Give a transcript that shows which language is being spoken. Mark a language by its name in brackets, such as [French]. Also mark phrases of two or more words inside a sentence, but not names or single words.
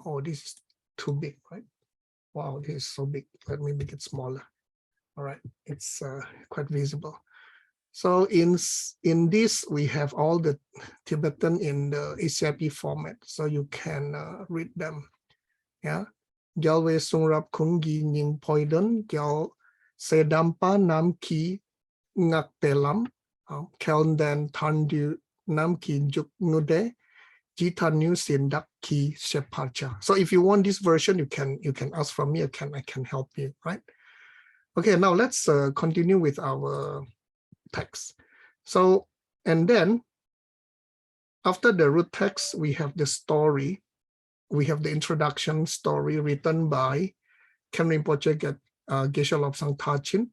[English] Oh, this is too big, right? Wow, this is so big. Let me make it smaller. All right, it's quite visible. So in this, we have all the Tibetan in the ACIP format, so you can read them. Yeah. [Tibetan] རྒྱལ་བའི་གསུང་རབ་ཀུན་གྱི་སྙིང་པོའི་དོན། །རྒྱལ་སྲས་དམ་པ་རྣམས་ཀྱིས་བསྔགས་པའི་ལམ། །སྐལ་ལྡན་ཐར་འདོད་རྣམས་ཀྱི་འཇུག་ངོགས་དེ། །ཇི་ལྟར་ནུས་བཞིན་བདག་གིས་བཤད་པར་བྱ། . [English] So if you want this version, you can ask from me. I can help you, right? Okay, now let's continue with our text. So, and then after the root text, we have the story. We have the introduction story written by Ken Rinpoche Geshe Lobsang Tachin.